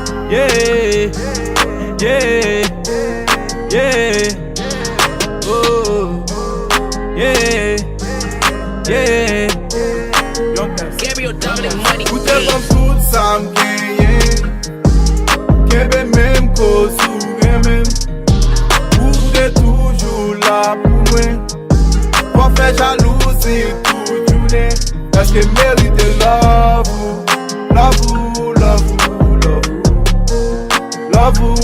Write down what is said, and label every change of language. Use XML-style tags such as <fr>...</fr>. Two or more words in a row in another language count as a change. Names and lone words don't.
<en>Yeah, yeah, yeah. Oh, yeah, yeah. Gabriel Dominic Money.</en> <ht>Koute kom tout sa m genye, kebe menm koz ou remen. Ou te toujou la pou mwen, pa fe jalousi tout jounen. Eske merite love ou, love ou, love ou, love ou, love ou.</ht>